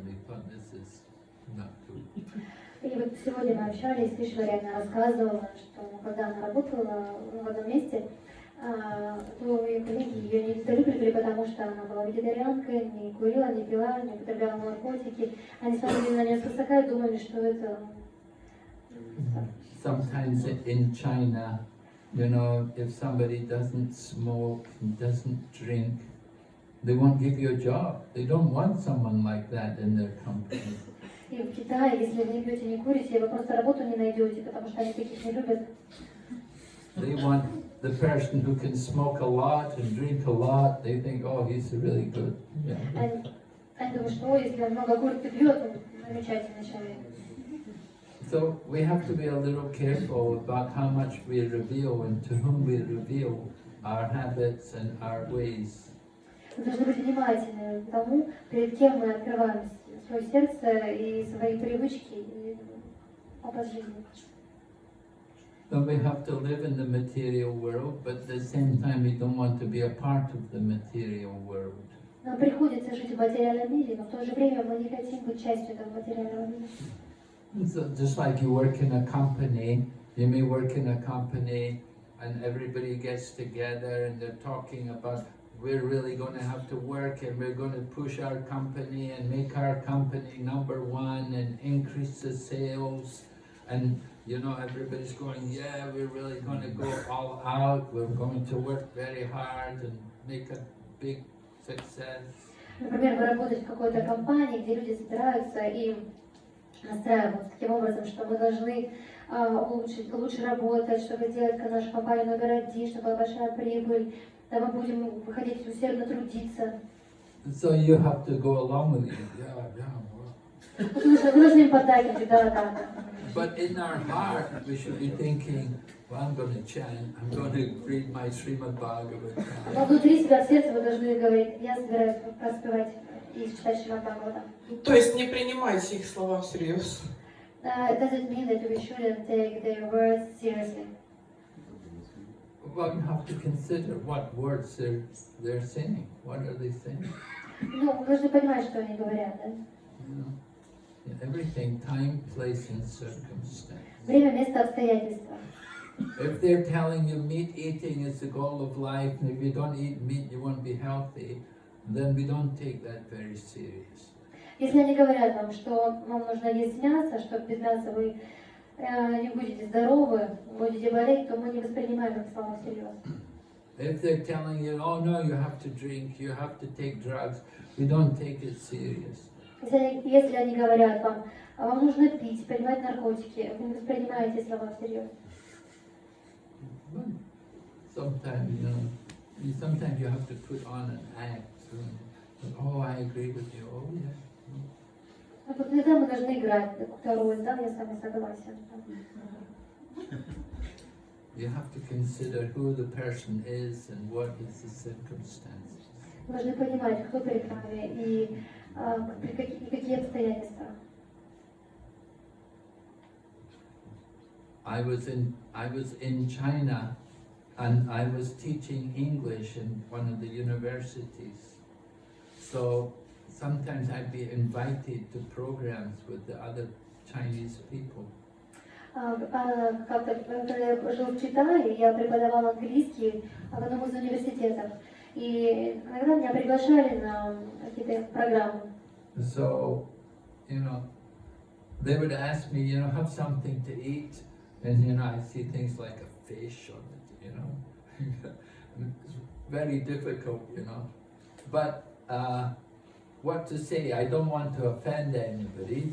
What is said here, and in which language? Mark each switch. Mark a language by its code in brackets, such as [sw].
[en] They thought this is not good. [ru] И вот сегодня мы общались, Ишвари рассказывала, что когда она работала в одном месте, то ее коллеги ее не недолюбливали, потому что она была вегетарианкой, не курила, не пила, не употребляла наркотики. Они смотрели на нее свысока и думали, что это... [en] Sometimes in China, you know, if somebody doesn't smoke, doesn't drink, they won't give you a job. They don't want someone like that in their company. [ru] И в Китае, если вы не пьете, не курите, вы просто работу не найдете, потому что они таких не любят. [en] They want the person who can smoke a lot and drink a lot. They think, oh, he's really good. Yeah. [ru] Они думают, что если он много курит и пьет, он замечательный человек. [en] So we have to be a little careful about how much we reveal and to whom we reveal our habits and our ways. [ru] Мы должны быть внимательны к тому, перед кем мы открываем свое сердце и свои привычки и образ жизни. [en] So we have to live in the material world, but at the same time we don't want to be a part of the material world. [ru] Нам приходится жить в материальном мире, но в то же время мы не хотим быть частью этого материального мира. [en] So just like you work in a company, you may work in a company and everybody gets together and they're talking about we're really going to have to work and we're going to push our company and make our company number one and increase the sales. And you know, everybody's going, yeah, we're really going to go all out. We're going to work very hard and make a big success. [ru] Например, вы работаете в какой-то компании, где люди собираются и настраиваются таким образом, что мы должны лучше работать, чтобы сделать нашу компанию номер один, чтобы была большая прибыль, да мы будем выходить усердно трудиться. [en] So you have to go along with it. Yeah. [ru] Вы должны им поддакивать, да. [en] But in our heart, we should be thinking, well, I'm going to chant, I'm going to read my Srimad Bhagavatam. [ru] Но внутри себя, в сердце вы должны говорить, я собираюсь проспевать и читать Шримад Бхагаватам. То есть не принимайте их слова всерьез. [en] Does it mean that we shouldn't take their words seriously? Well, you have to consider what words they're saying. What are they saying? [ru] Ну, вы должны понимать, что они говорят, да? [en] You know, everything, time, place, and circumstance. [ru] Время, место, обстоятельства. [en] If they're telling you meat eating is the goal of life, and if you don't eat meat, you won't be healthy, then we don't take that very serious. [ru] Если они говорят вам, что вам нужно есть мясо, что без мяса вы не будете здоровы, будете болеть, то мы не воспринимаем их слова всерьез. [en] If they're telling you, oh no, you have to drink, you have to take drugs, we don't take it serious. [ru] Если они говорят вам, вам нужно пить, принимать наркотики, вы не воспринимаете слова всерьез. [en] Sometimes you have to put on an act. Oh, I agree with you. Oh, yeah. [ru] Вот иногда мы должны играть какую-то роль, да, я с вами согласен. [en] You have to consider who the person is and what is the circumstances. [ru] Мы должны понимать, кто перед нами и какие обстоятельства. [en] I was in China and I was teaching English in one of the universities. So sometimes I'd be invited to programs with the other Chinese people. [ru] Как-то, когда я жил в Китае, я преподавал английский в одном из университетов. И иногда меня приглашали на какие-то программы. [en] So, you know, they would ask me, you know, have something to eat. And, you know, I see things like a fish or, you know, it's very difficult, you know. But what to say? I don't want to offend anybody.